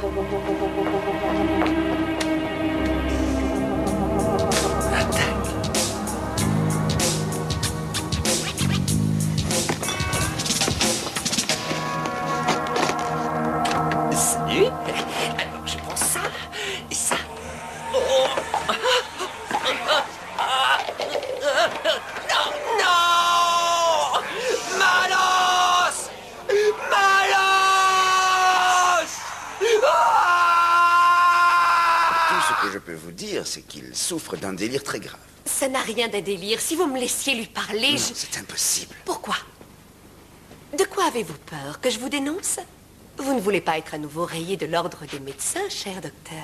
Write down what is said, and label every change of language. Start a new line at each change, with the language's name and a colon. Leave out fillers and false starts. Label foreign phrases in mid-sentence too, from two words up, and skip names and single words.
French: Salut. Alors, je prends ça et ça. Oh. Non!
Spanish: Malos! Malos!
French: Tout ce que je peux vous dire, c'est qu'il souffre d'un délire très grave. Ça n'a rien d'un délire. Si vous me laissiez lui parler, Non, je... c'est impossible. Pourquoi? De quoi avez-vous peur? Que je vous dénonce? Vous ne voulez pas être à nouveau rayé de l'ordre des médecins, cher docteur?